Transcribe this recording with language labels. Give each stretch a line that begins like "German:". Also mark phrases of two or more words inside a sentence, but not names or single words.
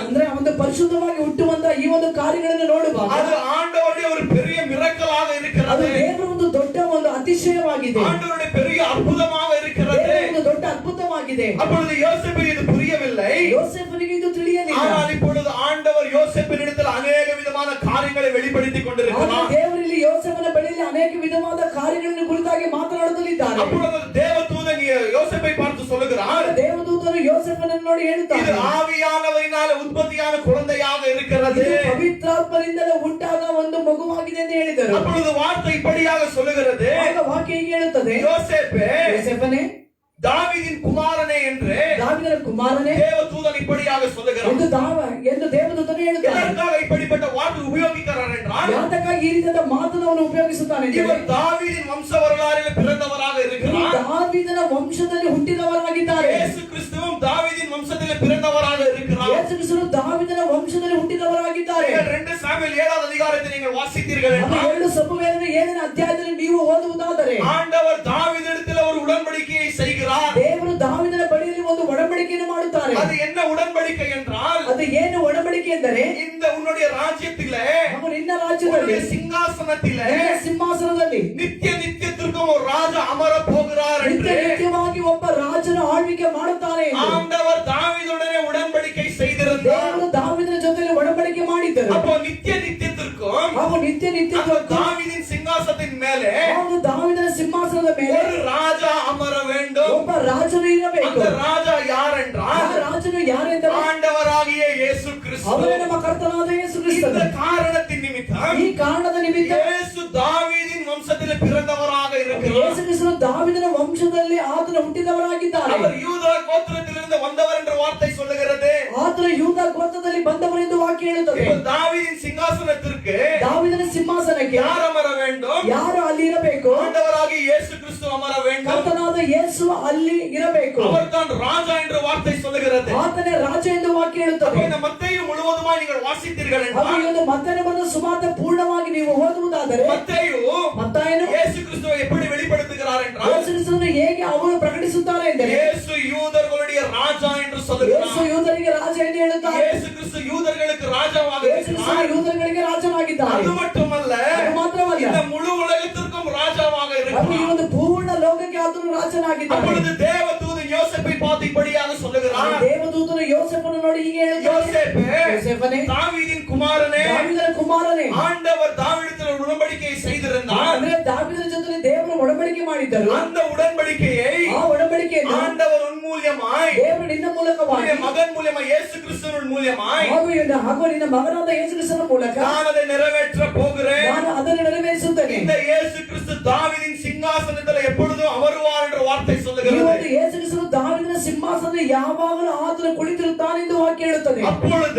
Kannada: ಅಂದ್ರೆ ಒಂದು ಪರಿಶುದ್ಧವಾಗಿ ಹುಟ್ಟುವಂತ ಈ ಒಂದು ಕಾರ್ಯಗಳನ್ನು ನೋಡುವಾಗ
Tamil: அது ஆண்டவருடைய ஒரு பெரிய மிரக்கலாக
Kannada: ಅದು
Tamil: இருக்கிறது.
Kannada: ದೇವರ ಒಂದು ದೊಡ್ಡ ಒಂದು ಅತಿಶಯವಾಗಿದೆ.
Tamil: ஆண்டவருடைய பெரிய அற்புதமாக இருக்கிறது.
Kannada: ದೇವರ ಒಂದು ದೊಡ್ಡ ಅದ್ಭುತವಾಗಿದೆ.
Tamil: அப்பொழுது யோசேப்புக்கு இது புரியவில்லை.
Kannada: ಯೋಸೇಫನಿಗೆ ಇದು ತಿಳಿಯಲಿಲ್ಲ.
Tamil: ஆனால் இப்பொழுது ஆண்டவர் யோசேப்பினிடத்தில் அநேக விதமான காரியங்களை வெளிப்படுத்திக்
Kannada: ಆಗ
Tamil: கொண்டிருக்கிறார்.
Kannada: ದೇವರಲ್ಲಿ ಯೋಸೇಫನ ಬಳಿಯಲ್ಲಿ ಅನೇಕ ವಿಧವಾದ ಕಾರ್ಯಗಳನ್ನು ಕುರಿತಾಗಿ ಮಾತನಾಡುತ್ತಿದ್ದಾರೆ.
Tamil: அப்பொழுது தேவதூதன் யோசேப்பை பார்த்து சொல்லுகிறார்,
Kannada: ದೇವದೂತನು ಯೋಸೇಫನನ್ನು ನೋಡಿ
Tamil: இது
Kannada: ಹೇಳುತ್ತಾರೆ,
Tamil: ஆவியானவரினால உற்பத்தியான குழந்தையாக இருக்கிறது.
Kannada: ಇದು ಪವಿತ್ರಾತ್ಮನಿಂದಲೇ ಉಂಟಾದ ಒಂದು ಮಗುವಾಗಿದೆ ಎಂದು ಹೇಳಿದರು.
Tamil: அப்பொழுது வார்த்தை இப்படியாக சொல்லுகிறது,
Kannada: ಆಗ ವಾಕ್ಯ ಹೀಗೆ ಹೇಳುತ್ತದೆ,
Tamil: யோசேப்பே,
Kannada: ಯೋಸೇಫನೇ,
Tamil: தாவீதின் குமாரனே என்று
Kannada: ದಾವೀದನ ಕುಮಾರನೇ
Tamil: தேவதூதன் இப்படியாக சொல்லுகிறார்.
Kannada: ಎಂದು ದೇವದೂತನು ಹೇಳುತ್ತಾನೆ.
Tamil: எதற்காக இப்படிப்பட்ட வார்த்தை உபயோகிக்கிறார் என்றால்,
Kannada: ಯಾತಕ್ಕಾಗಿ ಈ ರೀತಿಯಾದ ಮಾತನ್ನು ಅವನು ಉಪಯೋಗಿಸುತ್ತಾನೆ ಅಂದರೆ,
Tamil: இவர் தாவீதின் வம்ச வரலாறில் பிறந்தவராக இருக்கிறார்.
Kannada: ದಾವೀದನ ವಂಶದಲ್ಲಿ ಹುಟ್ಟಿದವರಾಗಿದ್ದಾರೆ.
Tamil: இயேசு கிறிஸ்துவும் தாவீதின் வம்சத்தில் பிறந்தவராக இருக்கிறார்.
Kannada: ಯೇಸು ಕ್ರಿಸ್ತನು ದಾವೀದನ ವಂಶದಲ್ಲಿ ಹುಟ್ಟಿದವರಾಗಿದ್ದಾರೆ.
Tamil: நீங்கள் 2 சாமுவேல் 7வது அதிகாரத்தை நீங்கள் வாசித்தீர்கள்
Kannada: ಅದು
Tamil: என்றால்
Kannada: 2 ಸಮುವೇಲನ 7ನೇ ಅಧ್ಯಾಯದಲ್ಲಿ ನೀವು ಓದುವುದಾದರೆ
Tamil: ஆண்டவர் தாவீதிடத்தில் ஒரு உடன்படிக்கையை செய்கிறார்.
Kannada: ದೇವರು ದಾವೀದನ ಬಳಿಯಲ್ಲಿ ಒಂದು ಒಡಂಬಡಿಕೆಯನ್ನು ಮಾಡುತ್ತಾರೆ.
Tamil: அது என்ன உடன்படிக்கை என்றால்
Kannada: ಅದು ಏನು ಒಡಂಬಡಿಕೆ ಎಂದರೆ
Tamil: இந்த உன்னுடைய ராஜ்யத்திலே
Kannada: ಅವನು ನಿನ್ನ ರಾಜ್ಯದಲ್ಲಿ
Tamil: உன்னுடைய சிங்காசனத்திலே
Kannada: ನಿನ್ನ ಸಿಂಹಾಸನದಲ್ಲಿ
Tamil: நித்திய நித்தியத்திற்கும் ஒரு ராஜா அமர போகிறார்
Kannada: ನಿತ್ಯ
Tamil: என்று
Kannada: ನಿತ್ಯವಾಗಿ ಒಬ್ಬ ರಾಜನ ಆಳ್ವಿಕೆ ಮಾಡುತ್ತಾನೆ ಎಂದು
Tamil: ஆண்டவர் தாவீதுடனே உடன்படிக்கை செய்திருந்தார்.
Kannada: ದೇವರು ದಾವೀದನ ಜೊತೆಯಲ್ಲಿ ಒಡಂಬಡಿಕೆ ಮಾಡಿದ್ದರು.
Tamil: அப்போ நித்திய நித்தியத்திற்கும்
Kannada: ಅವನು ನಿತ್ಯ ನಿತ್ಯ
Tamil: அந்த தாவீதின் சிங்காசனத்தின் மேலே
Kannada: ಅವನು ದಾವೀದನ ಸಿಂಹಾಸನದ ಮೇಲೆ
Tamil: ஒரு ராஜா அமர வேண்டும்.
Kannada: ಒಬ್ಬ ರಾಜನು ಇರಬೇಕು.
Tamil: அந்த ராஜா யார்
Kannada: ಆ
Tamil: என்றால்
Kannada: ರಾಜನು ಯಾರೆಂದರೆ
Tamil: ஆண்டவராகிய இயேசு கிறிஸ்து.
Kannada: ಅವನೇ ನಮ್ಮ ಕರ್ತನಾದ ಯೇಸು ಕ್ರಿಸ್ತನು.
Tamil: இந்த காரணத்தின் நிமித்தம்
Kannada: ಈ ಕಾರಣದ ನಿಮಿತ್ತ
Tamil: இயேசு தாவீதின் வம்சத்தில் பிறந்தவராக இருக்கிறார்.
Kannada: ಯೇಸು ಕ್ರಿಸ್ತನು ದಾವೀದನ ವಂಶದಲ್ಲಿ ಆತನ ಹುಟ್ಟಿದವರಾಗಿದ್ದಾರೆ.
Tamil: அவர் யூதா கோத்திரத்திலிருந்து வந்தவர் என்ற வார்த்தை சொல்லுகிறது.
Kannada: ಆತನ ಯೂದ ಗೋತ್ರದಲ್ಲಿ ಬಂದವರೆಂದು ವಾಕ್ಯ ಹೇಳುತ್ತದೆ.
Tamil: இப்போ தாவீதின் சிங்காசனத்திற்கு
Kannada: ದಾವೀದನ ಸಿಂಹಾಸನಕ್ಕೆ
Tamil: யார் ಅಮರ வேண்டும்?
Kannada: ಯಾರು ಅಲ್ಲಿ ಇರಬೇಕು?
Tamil: ஆண்டவராகிய இயேசு கிறிஸ்து அமர வேண்டும்.
Kannada: ಕರ್ತನಾದ ಯೇಸು ಅಲ್ಲಿ ಇರಬೇಕು.
Tamil: அவர்தான் ராஜா என்ற வார்த்தை சொல்லுகிறது.
Kannada: ಆತನೇ ರಾಜ ಎಂದು ವಾಕ್ಯ
Tamil: அப்போ
Kannada: ಹೇಳುತ್ತದೆ.
Tamil: இந்த மத்தேயு முழுவதுமாய் நீங்கள் வாசித்தீர்கள்
Kannada: ಅದು
Tamil: என்றால்
Kannada: ಒಂದು ಮತ್ತನೇ ಬಂದ ಸುವಾರ್ತೆ ಪೂರ್ಣವಾಗಿ ನೀವು ಓದುವುದಾದರೆ
Tamil: மத்தேயு
Kannada: ಮತ್ತಾಯನು
Tamil: இயேசு கிறிஸ்துவை எப்படி வெளிப்படுத்துகிறார் என்றால்
Kannada: ಯೇಸು ಕ್ರಿಸ್ತನನ್ನು ಹೇಗೆ ಅವರು ಪ್ರಕಟಿಸುತ್ತಾರೆ ಎಂದರೆ
Tamil: இயேசு யூதர்களுடைய ராஜா என்று
Kannada: ಯೇಸು
Tamil: சொல்லுகிறார்.
Kannada: ಯೂದರಿಗೆ ರಾಜ ಎಂದು ಹೇಳುತ್ತಾರೆ.
Tamil: இயேசு கிறிஸ்து யூதர்களுக்கு ராஜாவாக
Kannada: ಯೇಸು ಕ್ರಿಸ್ತನು
Tamil: இருக்கிறார்.
Kannada: ಯೂದರಿಗೆ ರಾಜನಾಗಿದ್ದಾರೆ.
Tamil: அது மட்டுமல்ல
Kannada: ಅದು ಮಾತ್ರವಲ್ಲ,
Tamil: இந்த முழு உலகத்திற்கும் ராஜாவாக
Kannada: ಅದು ಈ
Tamil: இருக்கிறார்.
Kannada: ಒಂದು ಪೂರ್ಣ ಲೋಕಕ್ಕೆ ಆತನು ರಾಜನಾಗಿದ್ದಾನೆ.
Tamil: அப்பொழுது தேவதூதன் யோசேப்பை பார்த்து இப்படியாக சொல்லுகிறார்.
Kannada: ದೇವದೂತನು ಯೋಸೇಫನನ್ನು ನೋಡಿ ಹೀಗೆ ಹೇಳುತ್ತಾನೆ,
Tamil: யோசேப்பே,
Kannada: ಯೋಸೇಫನೇ,
Tamil: தாவீதின் குமாரனே,
Kannada: ದಾವೀದನ ಕುಮಾರನೇ,
Tamil: ஆண்டவர் தாவீதில் ஒரு உடன்படிக்கையை செய்திருந்தார்.
Kannada: ಅಂದ್ರೆ ದಾವೀದನ ಜೊತೆ ದೇವರು ಒಡಂಬಡಿಕೆ ಮಾಡಿದ್ದರು.
Tamil: அந்த உடன்படிக்கையை
Kannada: ಆ ಒಡಂಬಡಿಕೆಯನ್ನು
Tamil: ஆண்டவர் உன்மூலியமாய்
Kannada: ದೇವರು ನಿನ್ನ ಮೂಲಕವಾಗಿ
Tamil: உன்னுடைய மகன் மூலியமாய் இயேசு கிறிஸ்துவின் மூலியமாய்
Kannada: ಹಾಗೂ ನಿನ್ನ ಮಗನಾದ ಯೇಸು ಕ್ರಿಸ್ತನ ಮೂಲಕ
Tamil: நான் அதை நிறைவேற்ற போகிறேன்.
Kannada: ನಾನು ಅದನ್ನು ನೆರವೇರಿಸುತ್ತೇನೆ.
Tamil: இந்த இயேசு கிறிஸ்து தாவீதின் சிங்காசனத்தில் எப்பொழுதும் அமருவார் என்ற வார்த்தை
Kannada: ಈ
Tamil: சொல்லுகிறது.
Kannada: ಒಂದು ಯೇಸು ಕ್ರಿಸ್ತನು ದಾವೀದನ ಸಿಂಹಾಸನದಲ್ಲಿ ಯಾವಾಗಲೂ ಆತನು ಕುಳಿತಿರುತ್ತಾನೆ ಎಂದು ವಾಕ್ಯ ಹೇಳುತ್ತದೆ.
Tamil: அப்பொழுது